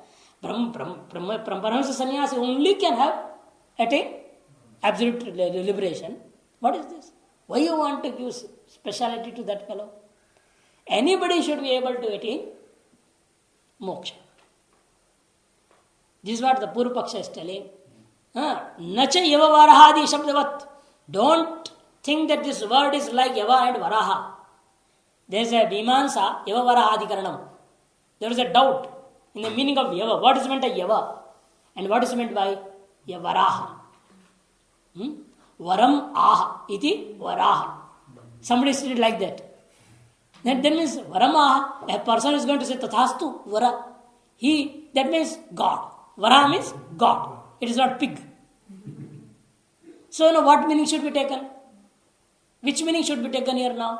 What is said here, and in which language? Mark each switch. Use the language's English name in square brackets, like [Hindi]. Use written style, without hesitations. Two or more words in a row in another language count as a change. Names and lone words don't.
[Sanskrit] Paramamsa Sannyasi [English] only can have attain absolute liberation. What is this? Why you want to give speciality to that fellow? Anybody should be able to attain moksha. This is what the [Sanskrit] Purva Paksha [English] is telling. [Sanskrit] Nacha yava varahadi shabdavat. [English] Don't think that this word is like yava and varaha. There is a vimansa, [Sanskrit] yava varahadi karanam. [English] There is a doubt in the meaning of yava. What is meant by yava? And what is meant by yavaraha? [Sanskrit] Varam aha iti varaha. [English] Somebody said it like that. That means varamaha. A person is going to say [Sanskrit] tathastu vara. [English] That means God. Vara means God. It is not pig. So what meaning should be taken? Which meaning should be taken here now?